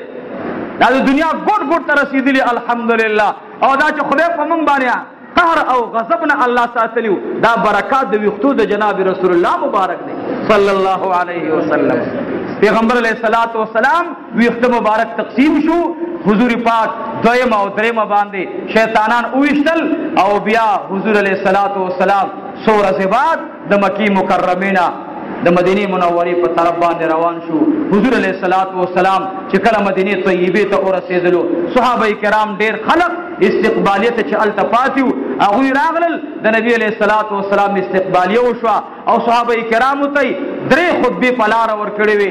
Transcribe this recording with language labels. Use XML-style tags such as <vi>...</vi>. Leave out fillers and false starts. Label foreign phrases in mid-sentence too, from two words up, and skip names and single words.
<ps>دا د دنیا ګډ ګډ ته رسیدلی الحمدلله، او دا چې خدای په موږ باندې قهر او غضب نه الله ساتلیو، دا برکات د وختو د جناب رسول الله مبارک دی</ps> <ar>صلی الله علیه وسلم.</ar> <ps>پیغمبر</ps> <ar>علیہ الصلوۃ والسلام</ar> <ps>وخت مبارک تقسیم شو، حضور پاک دویم او دریم باندې شیطانان اوشتل، او بیا حضور</ps> <ar>علیہ الصلوۃ والسلام</ar> <ps>سورہ بعد د مکی مکرمینا د مدینه منورې په طرف باندې روان شو. حضور</ps> <ar>علیہ الصلوۃ والسلام</ar> <ps>چې کله مدینه طیبه ته ورسېدلو، صحابه کرام ډېر خلق استقبالیت چې التفاتیو هغه راغلل، د نبی</ps> <ar>علیہ الصلوۃ والسلام</ar> <ps>استقبالیه وشو، او صحابه کرام ته درې خطبه په لار ورکړې وي.</ps>